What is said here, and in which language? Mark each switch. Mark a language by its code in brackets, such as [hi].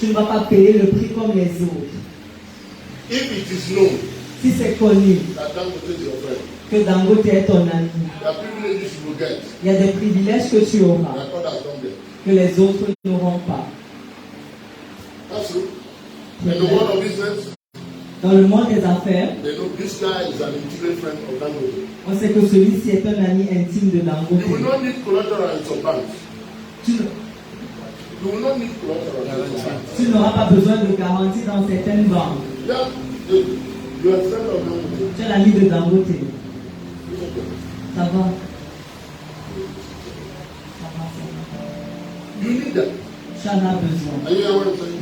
[fr] Tu ne vas pas payer le prix comme les autres. [en] If it is known [fr] Si c'est connu [en] that Dangote is your friend, [fr] que Dangote est ton ami, [en] there are privileges you will get [fr] il y a des privilèges que tu auras [en] that others don't get. [fr] que les autres n'auront pas. [en] That's true. In the world of business, [fr] Dans le monde des affaires, [en] they know this guy is an intimate friend of Dangote. [fr] on sait que celui-ci est un ami intime de [en] You will [fr] Dangote. [en] not need collateral in some banks. [fr] Tu, [en] You will not need collateral in some banks. [fr] tu n'auras pas besoin de garantie dans certaines banques. [en] Yeah, you are a friend of Dangote. [fr] Tu es l'ami de Dangote. Ça va. Ça va, ça va. [en] You need that. [fr] Tu en as besoin. [en] Are you hearing what I'm saying?